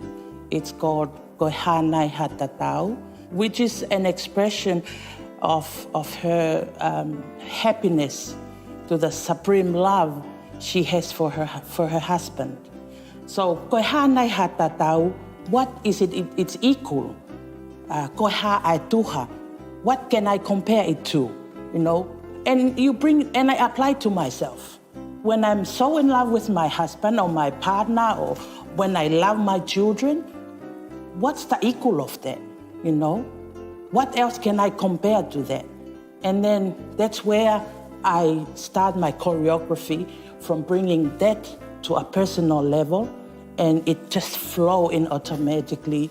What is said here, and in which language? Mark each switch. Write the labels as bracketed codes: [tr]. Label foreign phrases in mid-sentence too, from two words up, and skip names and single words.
[en] It's called Koe Hanai Hatatau, which is an expression of her happiness to the supreme love she has for her husband. So Koe Hanai Hatatau, what is it? It's equal. Koe ha ai tuha. What can I compare it to? You know, and I apply to myself. When I'm so in love with my husband or my partner, or when I love my children, what's the equal of that, you know? What else can I compare to that? And then that's where I start my choreography, from bringing that to a personal level, and it just flow in automatically.